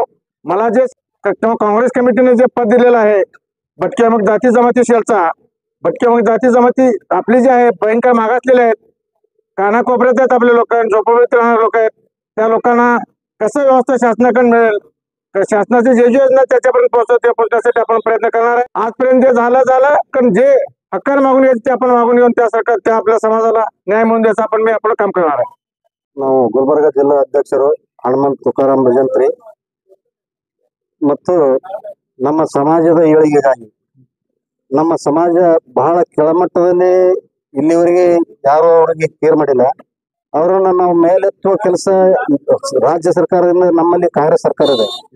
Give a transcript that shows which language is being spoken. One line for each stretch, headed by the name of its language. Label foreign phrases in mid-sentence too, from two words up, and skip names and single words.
Marathi: मला जे काँग्रेस कमिटीने जे पद दिलेलं आहे भटक्या जाती जमाती शेलचा, भटक्या जाती जमाती आपली जे आहे भयंकर मागासलेले आहेत, कानाकोपऱ्यात आहेत, आपले लोक झोपडीत राहणारे लोक आहेत, त्या लोकांना कसं व्यवस्था शासनाकडून मिळेल, शासनाची जे योजना त्याच्यापर्यंत पोहोचवण्यासाठी आपण प्रयत्न करणार आहे। आजपर्यंत जे झालं कारण जे हक्काने मागून घ्यायचे ते आपण मागून घेऊन त्या आपल्या समाजाला न्याय मिळवून द्यायचं आपण मी आपलं काम करणार आहे।
Kannada: ನಾವು ಗುಲ್ಬರ್ಗಾ ಜಿಲ್ಲಾ ಅಧ್ಯಕ್ಷರು ಹನುಮಂತ ತುಕಾರಾಮ್ ಭಜಂತ್ರಿ ಮತ್ತು ನಮ್ಮ ಸಮಾಜದ ಏಳಿಗೆಗಾಗಿ ನಮ್ಮ ಸಮಾಜ ಬಹಳ ಕೆಳಮಟ್ಟದಲ್ಲಿ ಇಲ್ಲಿವರೆಗೆ ಯಾರು ಅವರಿಗೆ ಕೇರ್ ಮಾಡಿಲ್ಲ। ಅವರನ್ನ ನಾವು ಮೇಲೆತ್ತುವ ಕೆಲಸ ರಾಜ್ಯ ಸರ್ಕಾರದಿಂದ ನಮ್ಮಲ್ಲಿ ಕಾಂಗ್ರೆಸ್ ಸರ್ಕಾರ ಇದೆ।